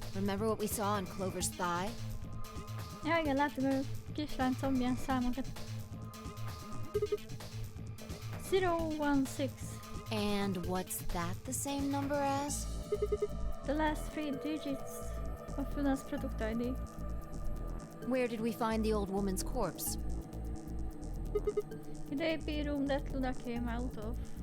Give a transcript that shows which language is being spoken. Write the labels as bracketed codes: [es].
[en] Remember what we saw on Clover's thigh? [hu] Ja igen, látom a kislány combján számokat. [en] 016. And what's that the same number as? The last 3 digits of Luna's product ID. Where did we find the old woman's corpse? In the AP room that Luna came out of.